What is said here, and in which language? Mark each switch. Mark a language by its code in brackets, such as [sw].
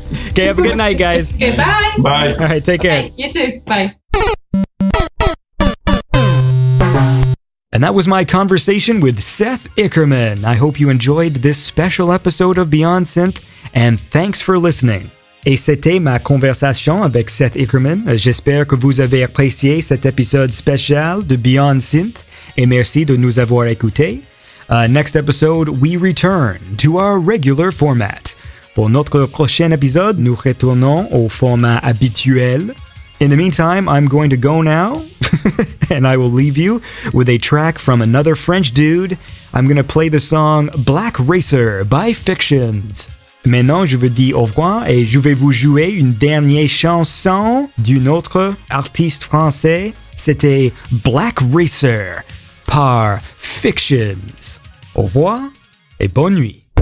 [en] Okay, have a good night, guys. Okay, bye. Bye. All right, take care. Okay, you too. Bye. And that was my conversation with Seth Ickerman. I hope you enjoyed this special episode of Beyond Synth, and thanks for listening. [fr] Et c'était ma conversation avec Seth Ickerman. J'espère que vous avez apprécié cet épisode spécial de Beyond Synth, et merci de nous avoir écoutés. [en] Next episode, we return to our regular format. [fr] Pour notre prochain épisode, nous retournons au format habituel. [en] In the meantime, I'm going to go now, and I will leave you with a track from another French dude. I'm going to play the song Black Racer by Fictions. [fr] Maintenant, je vous dis au revoir et je vais vous jouer une dernière chanson d'un autre artiste français. C'était Black Racer par Fictions. Au revoir et bonne nuit.